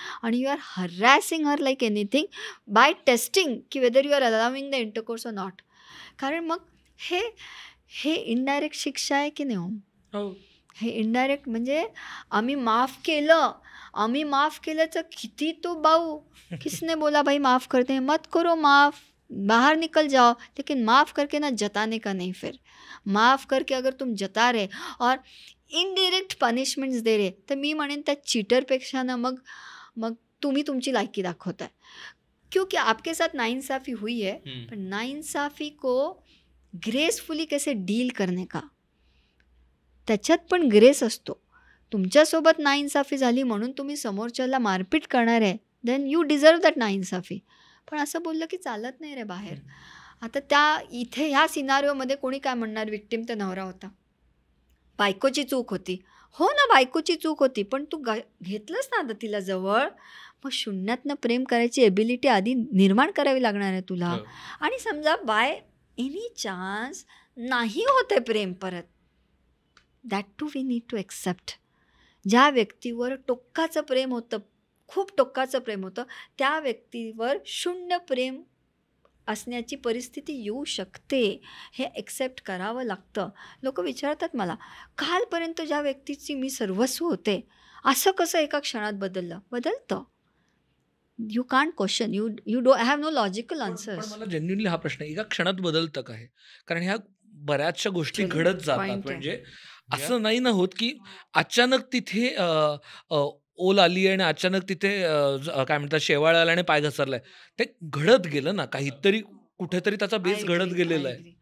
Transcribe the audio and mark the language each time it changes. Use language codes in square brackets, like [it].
[en] आणि you are harassing her like anything by testing की whether you are allowing the intercourse or not. [mr] कारण मग हे इनडायरेक्ट शिक्षा आहे की नाही हो? हे इनडायरेक्ट म्हणजे आम्ही माफ केलं तर किती तो भाऊ [hi] किसने बोला भाई माफ करते, मत करो माफ, बाहर निकल जाओ, लेकिन माफ़ करके ना जताने का नहीं फिर। माफ़ करके अगर तुम जता रहे और इनडायरेक्ट पनिशमेंट्स दे रहे, [mr] तर मी म्हणेन त्या चीटरपेक्षा ना मग मग तुम्ही तुमची लायकी दाखवताय. [hi] क्योंकि आपके साथ नाइंसाफ़ी हुई है, पर नाइंसाफ़ी को ग्रेसफुली कैसे डील करने का, [mr] त्याच्यात पण ग्रेस असतो. तुमच्यासोबत नाइंसाफ़ी झाली म्हणून तुम्ही समोरच्याला मारपीट करणार आहे, [en] Then you deserve that नाइंसाफ़ी. [mr] पण असं बोललं की चालत नाही रे बाहेर. आता इथे ह्या सिनारिओमध्ये कोणी काय म्हणणार, विक्टिम तर नवरा होता, बायकोची चूक होती. हो ना, बायकोची चूक होती, पण तू घेतलंस ना आता तिला जवळ, मग शून्यातनं प्रेम करायची एबिलिटी आधी निर्माण करावी लागणार आहे तुला. हो. आणि समजा बाय एनी चान्स नाही होते प्रेम परत, [en] That too we need to accept. [mr] ज्या व्यक्तीवर टोकाचं प्रेम होतं, खूप टोकाचं प्रेम होतं, त्या व्यक्तीवर शून्य प्रेम असण्याची परिस्थिती येऊ शकते. हे एक्सेप्ट करावं लागतं. लोक विचारतात मला, कालपर्यंत ज्या व्यक्तीची मी सर्वस्व होते, असं कसं एका क्षणात बदललं? बदलतं. [en] you can't question, you do have no logical [mr] पण [en] Answers. [mr] मला जेन्युइनली हा प्रश्न एका क्षणात बदलतं का हे? कारण ह्या बऱ्याचशा गोष्टी [en] Actually, [mr] घडत जातात. point आहे. म्हणजे असं नाही ना होत की अचानक तिथे ओल आली आणि अचानक तिथे काय म्हणतात शेवाळ आला आणि पाय घसरलाय. ते घडत गेलं ना, काहीतरी कुठेतरी त्याचा बेस घडत गेलेला आहे.